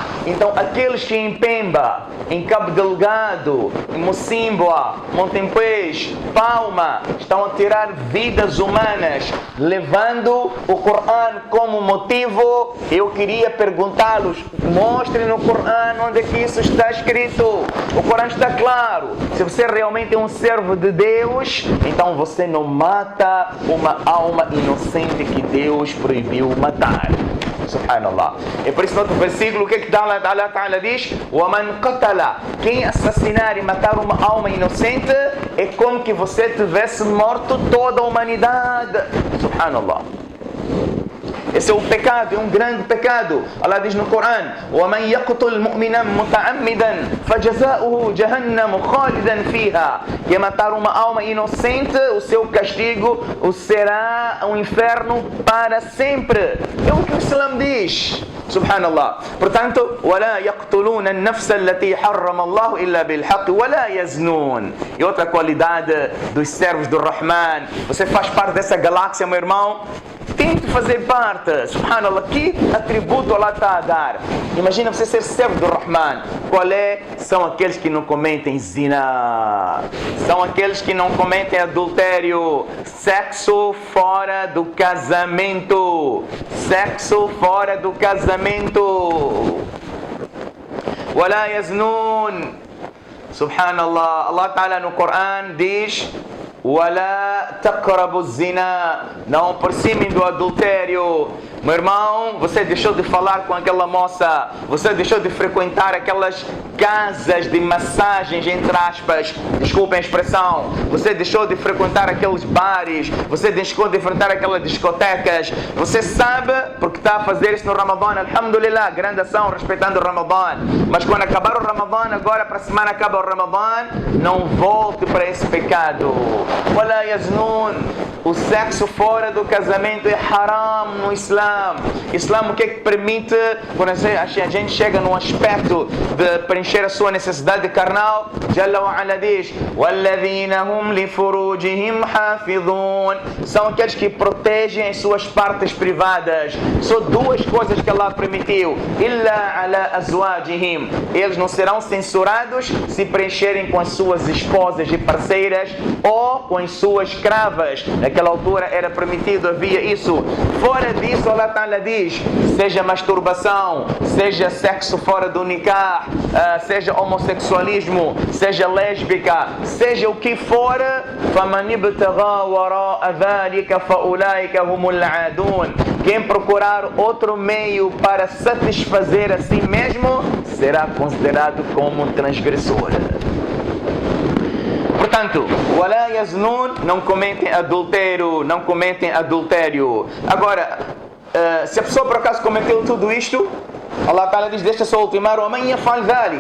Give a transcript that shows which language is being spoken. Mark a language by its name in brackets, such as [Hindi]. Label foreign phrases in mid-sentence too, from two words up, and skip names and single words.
[Portuguese] Então aqueles que em Pemba, em Cabo Delgado, em Mocimboa, Montempuez, Palma, estão a tirar vidas humanas, levando o Corão como motivo, eu queria perguntá-los, mostrem no Corão onde é que isso está escrito. O Corão está claro. Se você realmente é um servo de Deus, então você não mata uma alma inocente que Deus proibiu matar. Subhanallah. E por isso no outro versículo, o que que [Arabic] الله تعالى [Portuguese] diz? [Arabic] وَمَنْ قَتَلَ, [Portuguese] quem assassinar e matar uma alma inocente é como que você tivesse morto toda a humanidade. Subhanallah. Esse é um pecado, é um grande pecado. Allah diz no Corão: [Arabic] وَمَنْ يَقْتُلْ مُؤْمِنًا مُتَعَمِّدًا فَجَزَاؤُهُ جَهَنَّمُ خَالِدًا فِيهَا. [Portuguese] Quem matar uma alma inocente, o seu castigo será um inferno para sempre. É o que o Islã diz. Subhanallah. Portanto, [Arabic] وَلَا يَقْتُلُونَ النَّفْسَ الَّتِي حَرَّمَ اللَّهُ إِلَّا بِالْحَقِّ وَلَا يَزْنُونَ. [Portuguese] E outra qualidade dos servos do Rahman. Você faz parte dessa galáxia, meu irmão. Tente fazer parte. Subhanallah, que atributo Allah está a dar? Imagina você ser servo do Rahman. Qual é? São aqueles que não cometem zina. São aqueles que não cometem adultério. Sexo fora do casamento. Sexo fora do casamento. [Arabic] ولا يزنون. سبحان الله. الله تعالى [Portuguese] no Corão diz: [Arabic] وَلَا تَقْرَبُوا الزِّنَا. [Portuguese] Não aproximem do adultério. Meu irmão, você deixou de falar com aquela moça, você deixou de frequentar aquelas casas de massagens, entre aspas, desculpem a expressão, você deixou de frequentar aqueles bares, você deixou de frequentar aquelas discotecas, você sabe porque está a fazer isso no Ramadã, alhamdulillah, grande ação respeitando o Ramadã, mas quando acabar o Ramadã, agora para a semana acaba o Ramadã, não volte para esse pecado. [Arabic] وَلَا يَزْنُونَ. [Portuguese] O sexo fora do casamento é haram no Islã. Islã o que é que permite? Quando a gente chega num aspecto de preencher a sua necessidade carnal, [Arabic] جل وعلا diz: وَالَّذِينَ هُمْ لِفُرُوجِهِمْ حَافِظُونَ. [Portuguese] São aqueles que protegem as suas partes privadas. Só duas coisas que Allah permitiu: [Arabic] إِلَّا عَلَى أَزْوَاجِهِمْ. [Portuguese] Eles não serão censurados se preencherem com as suas esposas e parceiras ou com as suas escravas. Naquela altura era permitido, havia isso. Fora disso, [Arabic] الله تعالى [Portuguese] diz: seja masturbação, seja sexo fora do nikah, seja homossexualismo, seja lésbica, seja o que for, [Arabic] فَمَنِ ابْتَغَى وَرَاءَ ذَلِكَ فَأُولَٰئِكَ هُمُ الْعَادُونَ. [Portuguese] Quem procurar outro meio para satisfazer a si mesmo será considerado como um transgressor. Portanto, [Arabic] وَلَا يَزْنُونَ, [Portuguese] não cometem adultério, não cometem adultério. Agora, se a pessoa por acaso cometeu tudo isto, [Arabic] الله تعالى [Portuguese] diz, deixa só ultimar: [Arabic] وَمَنْ يَفْعَلْ ذَلِكَ.